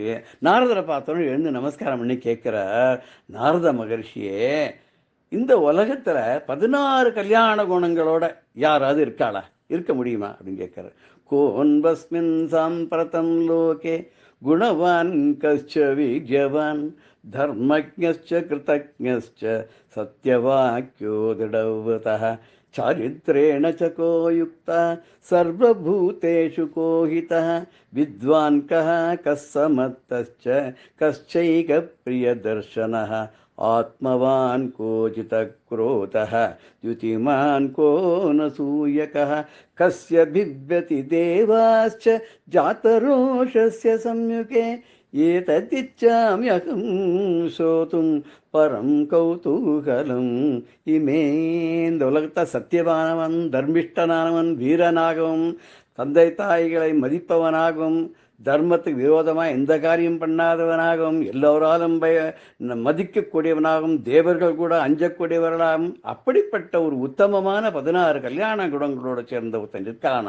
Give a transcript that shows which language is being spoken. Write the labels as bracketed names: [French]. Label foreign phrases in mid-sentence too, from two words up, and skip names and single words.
[Tamil] நாரதரை பார்த்தோன்னு எழுந்து நமஸ்காரம் பண்ணி கேட்கிறார், நாரத மகர்ஷியே, இந்த உலகத்துல 16 கல்யாண குணங்களோட யாராவது இருக்காளா, இருக்க முடியுமா அப்படின்னு கேட்கிறார். [Sanskrit] कोन् पस्मिन् साम्प्रतं लोके गुणवान् कश्च वीर्यवान् धर्मज्ञश्च कृतज्ञश्च सत्यवाक्यो दृढव्रतः चारित्रेण च को युक्ता सर्वभूतेषु को हितः विद्वान् कः समर्थश्च कश्चैकप्रियदर्शनः आत्मवान् को जितक्रोधः द्युतिमान् को नसूयकः कस्य बिभ्यति देवाश्च जातरोषस्य संयुगे एतदिच्छाम्यहं श्रोतुं परं कौतूहलं इमे. [Tamil] இந்த உலகத்தை சத்தியவானவன், தர்மிஷ்டனானவன், வீரனாகவும் தந்தை தாய்களை மதிப்பவனாகவும் தர்மத்துக்கு விரோதமாக எந்த காரியம் பண்ணாதவனாகவும் எல்லோராலும் மதிக்கக்கூடியவனாகவும் தேவர்கள் கூட அஞ்சக்கூடியவர்களாகவும் அப்படிப்பட்ட ஒரு உத்தமமான 16 கல்யாண குணங்களோட சேர்ந்த ஒருத்தன் இருக்கான்.